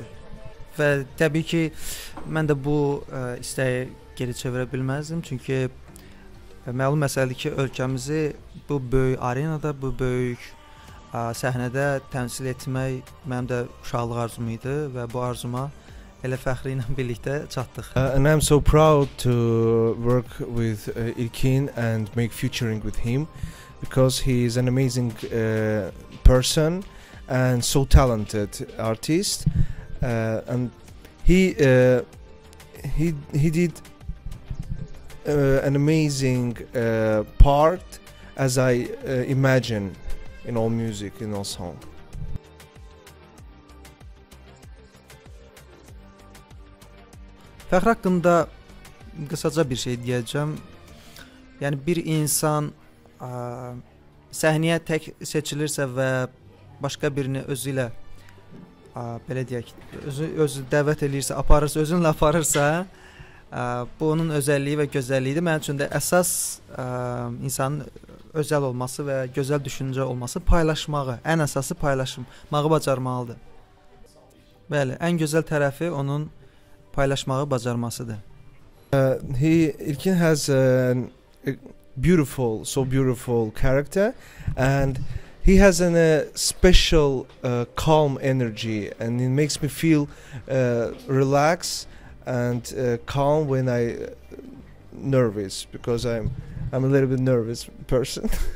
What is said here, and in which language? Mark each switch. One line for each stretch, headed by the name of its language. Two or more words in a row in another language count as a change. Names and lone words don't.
Azerbaijani: Və təbii ki, mən də bu istəyi geri çevirə bilməzdim, çünki məlum məsələdir ki, ölkəmizi bu böyük arenada, bu böyük səhnədə təmsil etmək mənim də uşaqlıq arzum idi və bu arzuma elə Fahree ilə birlikdə çatdıq.
English: And I'm so proud to work with Ilkin and make featuring with him, because he is an amazing person and so talented artist, and he did an amazing part as I imagine in all music, in all song.
Azerbaijani: Fahree haqqında qısaca bir şey deyəcəm. Yəni bir insan səhnəyə tək seçilirsə və başqa birini özü ilə belə deyək, özü dəvət eləyirsə, aparırsa, özünlə aparırsa, bu onun özəlliyi və gözəlliyidir. Mənim üçün də əsas insanın özəl olması və gözəl düşüncə olması, paylaşmağı, ən əsası paylaşmağı bacarmalıdır. Bəli, ən gözəl tərəfi onun paylaşmağı bacarmasıdır.
English: Ilkin has a beautiful, so beautiful character, and he has a special calm energy, and it makes me feel relaxed and calm when I nervous, because I'm a little bit nervous person.